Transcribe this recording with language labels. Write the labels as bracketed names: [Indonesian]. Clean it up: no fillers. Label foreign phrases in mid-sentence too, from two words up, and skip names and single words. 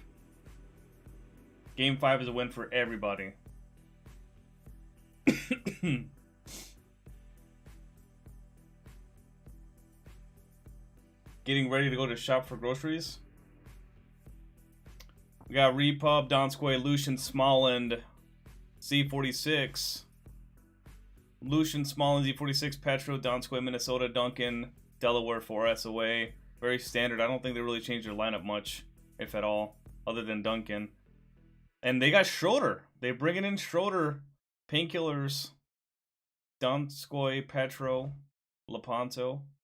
[English] Game 5 is a win for everybody. Getting ready to go to shop for groceries. We got Repub, Donskoy, Lucian, Smolland, Z46. Lucian, Smolland, Z46, Petro, Donskoy, Minnesota, Duncan, Delaware for SoA. Very standard. I don't think they really changed their lineup much, if at all, other than Duncan. And they got Schroeder. They're bringing in Schroeder, Painkillers, Donskoy, Petro, Lepanto.